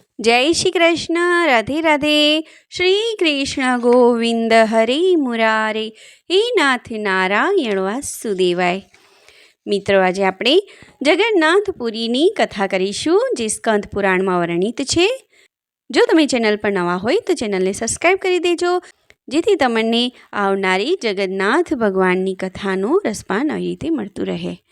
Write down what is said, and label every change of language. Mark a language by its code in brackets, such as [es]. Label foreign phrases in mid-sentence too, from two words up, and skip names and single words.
[hi] जय श्री कृष्ण। राधे राधे। [sa] श्री कृष्ण गोविंद हरे मुरारे, हे नाथ नारायण वासुदेवाय। [gu] મિત્રો, આજે આપણે જગન્નાથપુરીની કથા કરીશું, જે સ્કંદ પુરાણમાં વર્ણિત છે। જો તમે ચેનલ પર નવા હોય તો ચેનલને સબસ્ક્રાઈબ કરી દેજો, જેથી તમને આવનારી જગન્નાથ ભગવાનની કથાનું રસપાન આવી રીતે મળતું રહે।